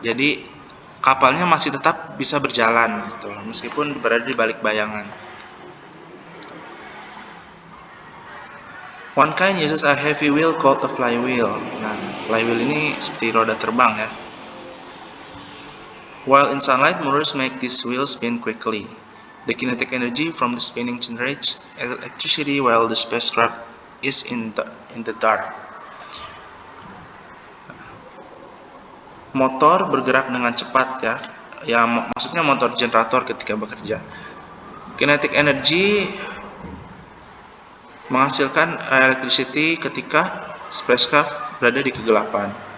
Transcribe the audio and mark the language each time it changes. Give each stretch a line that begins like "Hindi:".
Indonesian: Jadi kapalnya masih tetap bisa berjalan gitu, meskipun berada di balik bayangan.
English: One kind uses a heavy wheel called a flywheel.
Indonesian: Nah, flywheel ini seperti roda terbang ya.
English: While in sunlight, motors make this wheel spin quickly. The kinetic energy from the spinning generates electricity while the spacecraft is in the dark.
Indonesian: Motor bergerak dengan cepat ya. Ya, maksudnya motor generator ketika bekerja. Kinetic energy menghasilkan electricity ketika spacecraft berada di kegelapan.